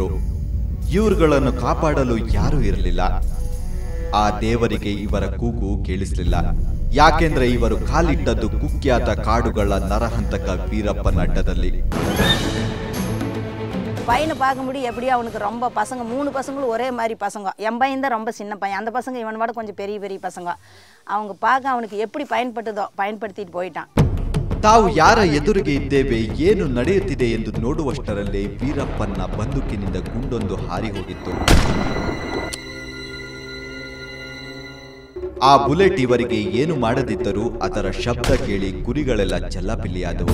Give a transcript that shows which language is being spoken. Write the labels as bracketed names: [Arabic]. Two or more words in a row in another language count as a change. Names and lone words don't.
[Kannada] ಇವ್ರುಗಳನ್ನು ಕಾಪಾಡಲು ಯಾರೂ ಇರಲಿಲ್ಲ. ಆ ದೇವರಿಗೆ ಇವರ ಕೂಗು ಕೇಳಿಸಲಿಲ್ಲ. ಯಾಕೆಂದ್ರೆ ಇವರು ಕಾಲಿಟ್ಟದ್ದು ಕುಖ್ಯಾತ ಕಾಡುಗಳ ನರಹಂತಕ ವೀರಪ್ಪನ ಅಡ್ಡದಲ್ಲಿ. [Tamil] பையனை பார்க்கும்போது எப்படியும் அவனுக்கு ரொம்ப பசங்க 3 பசங்களும் ஒரே மாதிரி பசங்க. என் பையன் தான் ரொம்ப சின்ன பையன். அந்த பசங்க இவனோட கொஞ்சம் பெரிய பெரிய பசங்க. அவங்க பார்க்க அவனுக்கு எப்படி பயன்பட்டதோ பயன்படுத்திட்டு போயிட்டான். [Kannada] ತಾವು ಯಾರ ಎದುರಿಗೆ ಇದ್ದೇವೆ, ಏನು ನಡೆಯುತ್ತಿದೆ ಎಂದು ನೋಡುವಷ್ಟರಲ್ಲೇ ವೀರಪ್ಪನ ಬಂದೂಕಿನಿಂದ ಗುಂಡೊಂದು ಹಾರಿ ಹೋಗಿತ್ತು. ಆ ಬುಲೆಟ್ ಇವರಿಗೆ ಏನು ಮಾಡದಿದ್ದರೂ ಅದರ ಶಬ್ದ ಕೇಳಿ ಕುರಿಗಳೆಲ್ಲ ಚೆಲ್ಲಾಪಿಲ್ಲಿಯಾದವು.